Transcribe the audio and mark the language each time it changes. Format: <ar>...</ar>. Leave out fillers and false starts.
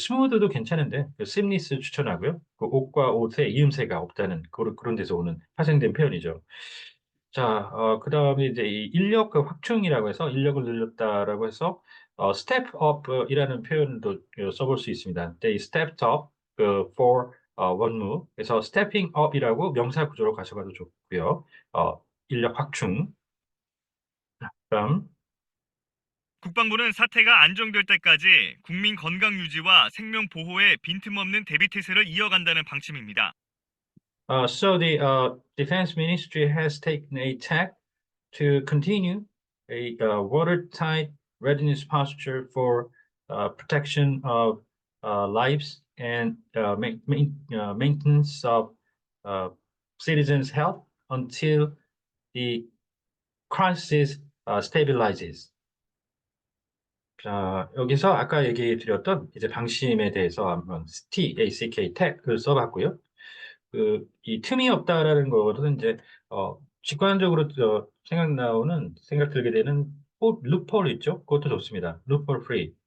<ko>스무드도 괜찮은데 그 심리스 추천하고요. 그 옷과 옷에 이음새가 없다는 그런 데서 오는 파생된 표현이죠. 자, 그다음에 이제 이 인력 그 확충이라고 해서 인력을 늘렸다라고 해서 step up이라는 표현도 써볼 수 있습니다.</ko> <en>They stepped up for 원무.</en> <ko>그래서 stepping up이라고 명사 구조로 가져가도 좋고요. 인력 확충. 다음. 국방부는 사태가 안정될 때까지 국민 건강 유지와 생명 보호에 빈틈없는 대비태세를 이어간다는 방침입니다.</ko> <en>So the Defense Ministry has taken a tack to continue a watertight readiness posture for protection of lives and maintenance of citizens' health until the crisis stabilizes.</en> <ko>자, 여기서 아까 얘기 드렸던 이제 방심에 대해서 한번 TACK, 택을 써봤고요. 이 틈이 없다라는 거는 이제, 직관적으로 생각 나오는, 생각 들게 되는 루폴 있죠? 그것도 좋습니다. 루폴 free.</ko>